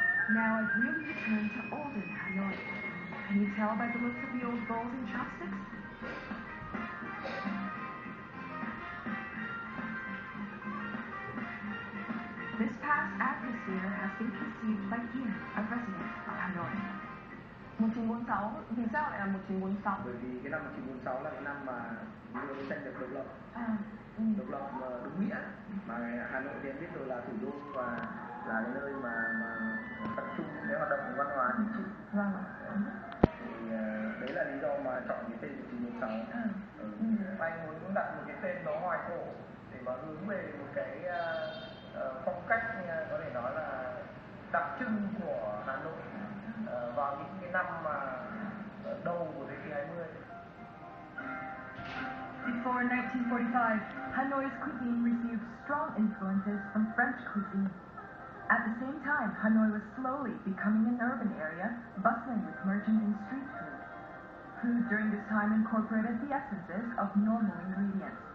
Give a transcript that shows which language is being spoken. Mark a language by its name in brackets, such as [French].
[English] Now I've really returned to olden Hanoi. Can you tell by the looks of the old bowls and chopsticks? This past atmosphere has been conceived by Ian, a resident of Hanoi. [Vietnamese] 1946, vì sao lại là 1946? Bởi vì cái năm 1946 là cái năm mà New York được độc lập. Độc lập đúng nghĩa, mà Hà Nội thì em biết rồi là thủ đô và là cái nơi mà tập trung cái hoạt động của văn hóa chính trị. Vâng. Thì đấy là lý do mà chọn cái tên 1946. Anh muốn đặt một cái tên nó hoài cổ để mà hướng về một cái phong cách có thể nói là đặc trưng của Hà Nội vào những cái năm mà đầu của thế kỷ 20. [English] Before 1945, Hanoi's cuisine received strong influences from French cuisine. At the same time, Hanoi was slowly becoming an urban area, bustling with merchant and street food. Food during this time incorporated the essences of normal ingredients.